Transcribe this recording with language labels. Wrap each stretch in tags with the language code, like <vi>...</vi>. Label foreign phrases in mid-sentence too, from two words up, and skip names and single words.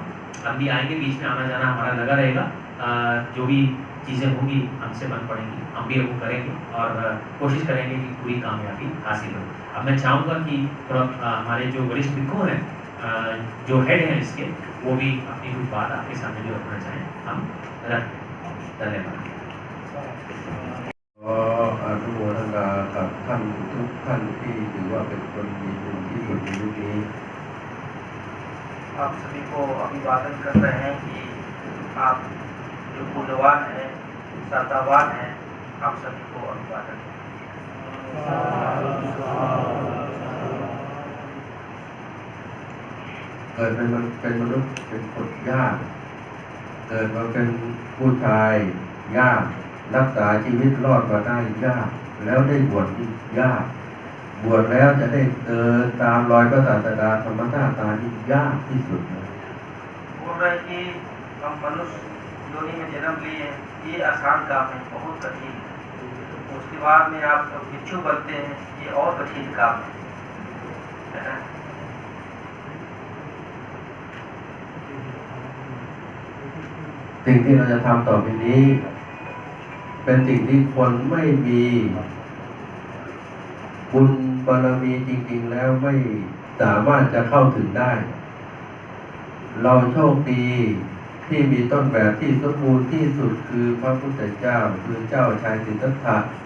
<hi>अब भी आएंगे, बीच में आना जाना हमारा लगा रहेगा। जो भी चीज़ें होंगी हमसे बन पड़ेंगी, हम भी वो करेंगे और कोशिश करेंगे कि पूरी कामयाबी हासिल हो। अब मैं चाहूँगा कि थोड़ा हमारे जो वरिष्ठ भिक्खु हैं, जो हेड हैं इसके, वो भी अपनी कुछ बात आपके सामने जो रखना चाहें हम रखें। धन्यवाद।</hi> <th>ขออนุโมทนากับท่านทุกท่านที่ถือว่าเป็นคนมีบุญที่สุดในยุคนี้</th> <hi>आप सभी को अभिवादन कर रहे हैं कि आप जो मूल्यवान हैं, श्रद्धावान हैं, आप सभी को अभिवादन।</hi> <th>เกิดเป็นมนุษย์เป็นคนยากเกิดมาเป็นผู้ชายยากรักษาชีวิตรอดมาได้ยากแล้วได้บวชที่ยากบวชแล้วจะได้เดินตามรอยพระศาสดาธรรมชาติตาที่ยากที่สุดนะ</th> <hi>बोल रहे हैं कि हम मनुष्य योनि में जन्म लिए, ये आसान काम है, बहुत कठिन है। उसके बाद में आप भिक्षु बनते हैं, ये और कठिन काम है ना।</hi> <th>สิ่งที่เราจะทำต่อไปนี้เป็นสิ่งที่คนไม่มีบุญบารมีจริงๆแล้วไม่สามารถจะเข้าถึงได้ เราโชคดีที่มีต้นแบบที่สมบูรณ์ที่สุดคือพระพุทธเจ้าคือเจ้าชายสิทธัตถะ</th>